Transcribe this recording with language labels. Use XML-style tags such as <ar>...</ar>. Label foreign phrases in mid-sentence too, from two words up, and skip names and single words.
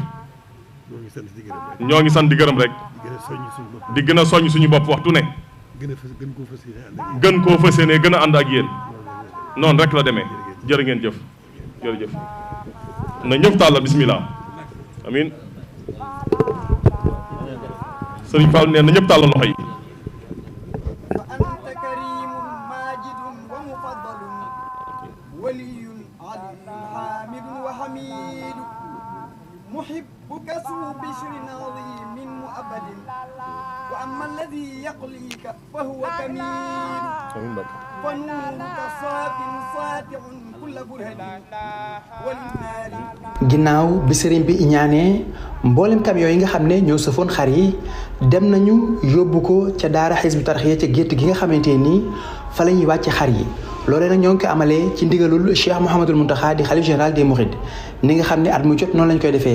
<wo>ñoo ngi sant di gërëm rek. di gën a soññ suñu bopp waxtu ne. gën koo fas yéene gën a ànd ak yéen. noonu rek la demee. jërë ngeen jëf. jërëjëf. na ñëpp tàllal bismillah. amin sëriñ Fall nee na ñëpp tàllal loxo yi.</wo> <ar>محبك سو بشر عظيم مؤبد وأما الذي يقليك فهو كميل فنورك صاف ساطع كل برهد وللنار.</ar> <wo>ginnaaw bi sëriñ bi iñaanee mboolem camion yi nga xam ne ñoo sëfoon xar yi dem nañu yóbbu ko ca daara Hizbut Tarqiyyah ca gétt gi nga xamante ni fa la ñuy wàcc xar yi. loolee nag ñoo ngi ko amalee ci ndigalul Cheikh Mouhamadul Mountakha di xalif général des Mourides ni nga xam ne at mu jot noonu lañ koy defee.</wo>